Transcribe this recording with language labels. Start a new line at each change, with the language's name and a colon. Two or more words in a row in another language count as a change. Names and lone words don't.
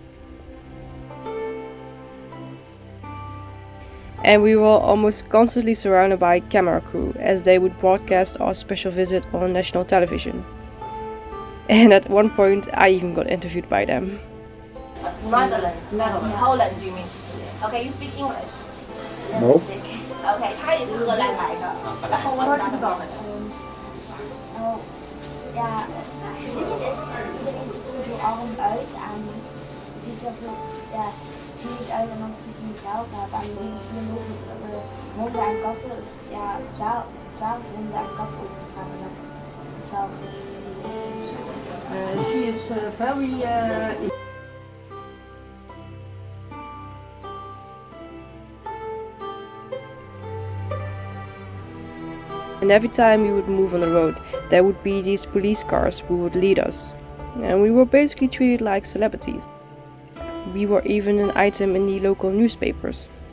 English: And we were almost constantly surrounded by camera crew as they would broadcast our special visit on national television. And at one point I even got interviewed by them. Netherlands. Holland, do you mean? Okay, you speak English? No.
Chinese: Okay, 他也是荷兰来的，然后我拿的包。
Dutch: Ja, iedereen ziet er zo arm uit en ziet er zo zielig uit en als ze geen geld hebben. En hier lopen honden en katten, ja, zwaar honden en katten op de straat. Dat is wel zielig.
English: She is very And every time we would move on the road, there would be these police cars who would lead us. And we were basically treated like celebrities. We were even an item in the local newspapers.